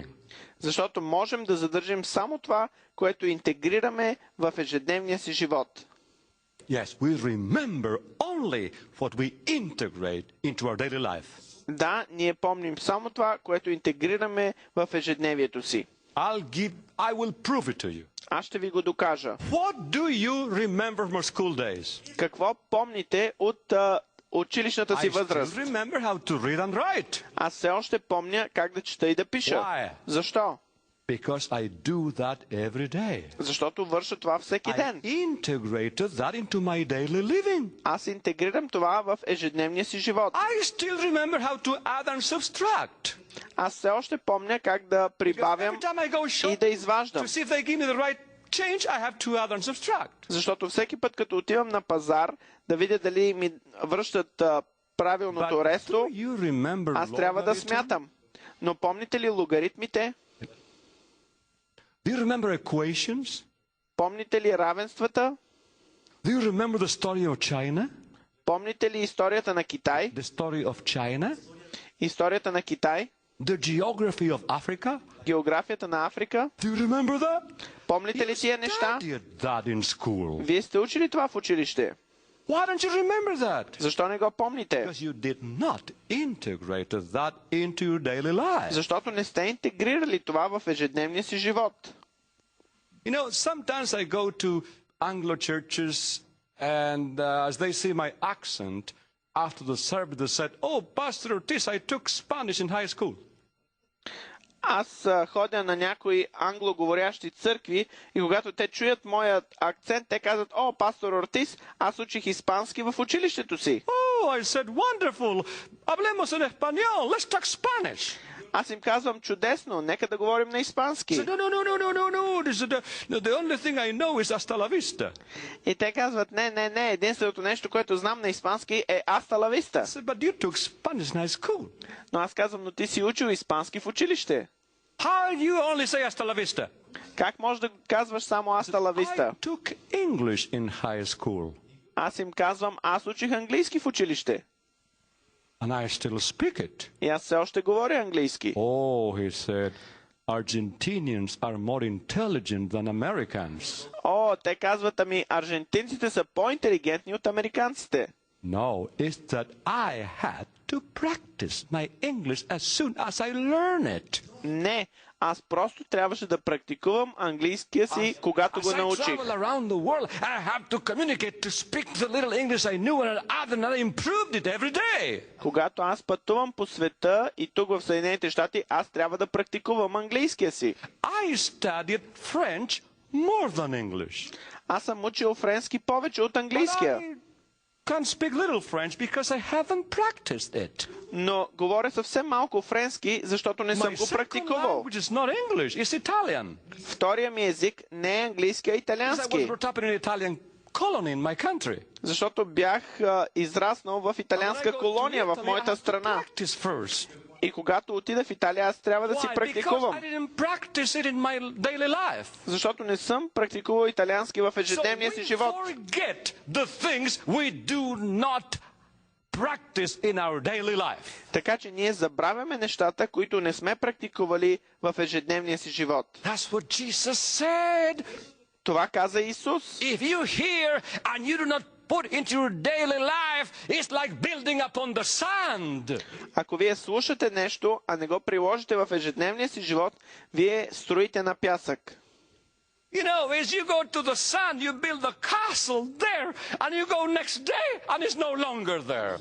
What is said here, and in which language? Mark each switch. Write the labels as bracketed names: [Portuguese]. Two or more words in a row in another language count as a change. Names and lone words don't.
[Bulgarian] Защото можем да задържим само това, което интегрираме в ежедневния си живот. [English] Yes, we remember only what we integrate into our daily life. [Bulgarian] Да, ние помним само това, което интегрираме в ежедневието си. [English] I will prove it to you. [Bulgarian] Аз ще ви го докажа. [English] What do you remember from your school days? [Bulgarian] Какво помните от училищната си възраст? [English] I still remember how to read and write. [Bulgarian] Аз все още помня как да чета и да пиша. [English] Why? [Bulgarian] Защо? [English] Because I do that every day. [Bulgarian] Защото върша това всеки ден. [English] I integrated that into my daily living. [Bulgarian] Аз интегрирам това в ежедневния си живот. [English] I still remember how to add and subtract. [Bulgarian] Аз все още помня как да прибавям и да изваждам. Защото всеки път, като отивам на пазар, да видя дали ми връщат правилното ресто, аз трябва да смятам. Но помните ли логаритмите? [English] Do you remember equations? [Bulgarian] Помните ли равенствата? [English] Do you remember the story of China? [Bulgarian] Помните ли историята на Китай? [English] The story of China? [Bulgarian] Историята на Китай? [English] The geography of Africa? [Bulgarian] Географията на Африка? [English] Do you remember that? [Bulgarian] Помните ли тия неща? [English] That in school. [Bulgarian] Вие сте учили това в училище. [English] Why don't you remember that? [Bulgarian] Защо не го помните? [English] Because you did not integrate that into your daily life. [Bulgarian] Защото не сте интегрирали това в ежедневния си живот. [English] You know, sometimes I go to Anglo churches and as they see my accent after the service they said, "Oh, Pastor Ortiz, I took Spanish in high school." [Bulgarian] Аз ходя на някои англоговорящи църкви и когато те чуят моят акцент, те казват: "О, пастор Ортис, аз учих испански в училището си." [English] Oh, Oh, I said, wonderful. [Spanish] Hablemos en español. [English] Let's talk Spanish. [Bulgarian] Аз им казвам, чудесно, нека да говорим на испански. [English] I said, no. The only thing I know is [Spanish] hasta la vista. [Bulgarian] И те казват, не, единственото нещо, което знам на испански е [Spanish] hasta la vista. [English] I said, but you took Spanish in high school. [Bulgarian] Но аз казвам, но ти си учил испански в училище. [English] How do you only say [Spanish] hasta la vista? [Bulgarian] Как можеш да казваш само [Spanish] hasta la vista? [English] I took English in high school. [Bulgarian] Аз им казвам, аз учих английски в училище. [English] And I still speak it. [Bulgarian] И аз все още говоря английски. [English] Oh, he said, Argentinians are more intelligent than Americans. [Bulgarian] О, те казват, ами аржентинците са по-интелигентни от американците. [English] No, it's that I had to practice my English as soon as I learn it. [Bulgarian] Не, аз просто трябваше да практикувам английския си, когато го научих. [English] As I travel around the world, I have to communicate to speak the little English I knew and I improved it every day. [Bulgarian] Когато аз пътувам по света и тук в Съединените щати, аз трябва да практикувам английския си. [English] I studied French more than English. [Bulgarian] Аз съм учил френски повече от английския. [English] Can't speak little French because I haven't practiced it. [Bulgarian] Но говоря съвсем малко френски, защото не съм го практикувал. [English] My second language is not English, it's Italian. [Bulgarian] Втория ми език не е английски, а [English] I [Bulgarian] италиански. [English] was brought up in an Italian colony in my country. [Bulgarian] Защото бях израснал в италианска колония в моята страна. И когато отида в Италия, аз трябва да си практикувам. Защото не съм практикувал италиански в ежедневния си живот. Така че ние забравяме нещата, които не сме практикували в ежедневния си живот. Това каза Исус. [English] If you hear and you do not put into your daily life, it's like building upon the sand. [Bulgarian] Ако вие слушате нещо, а не го приложите в ежедневния си живот, вие строите на пясък. [English] You know, as you go to the sand, you build a castle there, and you go next day, and it's no longer there.